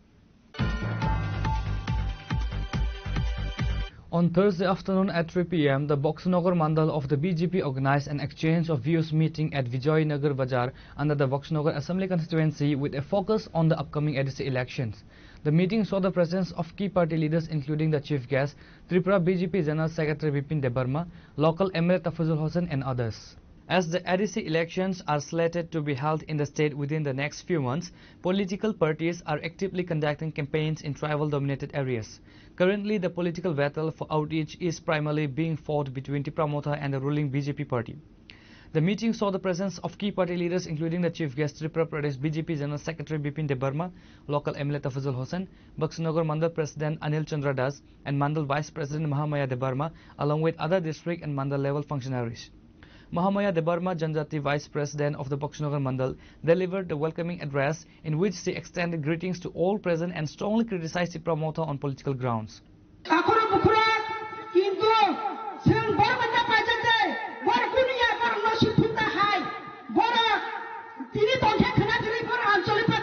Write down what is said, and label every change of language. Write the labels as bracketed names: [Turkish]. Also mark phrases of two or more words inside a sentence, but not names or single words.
[English] On Thursday afternoon at 3 p.m., the Boxnagar Mandal of the BJP organized an exchange of views meeting at Vijaynagar Bazaar under the Boxnagar Assembly constituency with a focus on the upcoming ADC elections. The meeting saw the presence of key party leaders including the chief guest, Tripura BJP General Secretary Bipin Debarma, local MLA Tafazul Hossain and others. As the ADC elections are slated to be held in the state within the next few months, political parties are actively conducting campaigns in tribal-dominated areas. Currently, the political battle for outreach is primarily being fought between Tipra Motha and the ruling BJP party. The meeting saw the presence of key party leaders including the chief guest Tripura Pradesh BJP General Secretary Bipin Debarma, local MLA Tafazul Hossain, Boxnagar Mandal President Anil Chandra Das and Mandal Vice President Mahamaya Debarma, along with other district and Mandal level functionaries. Mahamaya Debarma, Janjati Vice President of the Boxnagar Mandal, delivered the welcoming address in which she extended greetings to all present and strongly criticized Tipra Motha on political grounds. [Bangla] তিনি